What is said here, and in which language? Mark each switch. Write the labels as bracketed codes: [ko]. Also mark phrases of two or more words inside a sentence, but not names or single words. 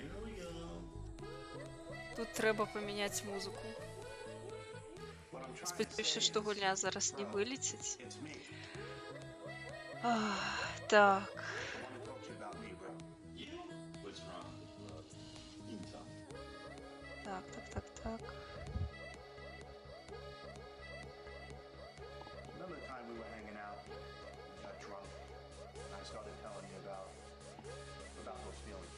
[be] Тут трэба памяняць музыку. Спадзяюся, што гульня зараз не вылеціць. Так. Так. [en] Remember the time we were hanging out, we got drunk, and I started telling you about those feelings.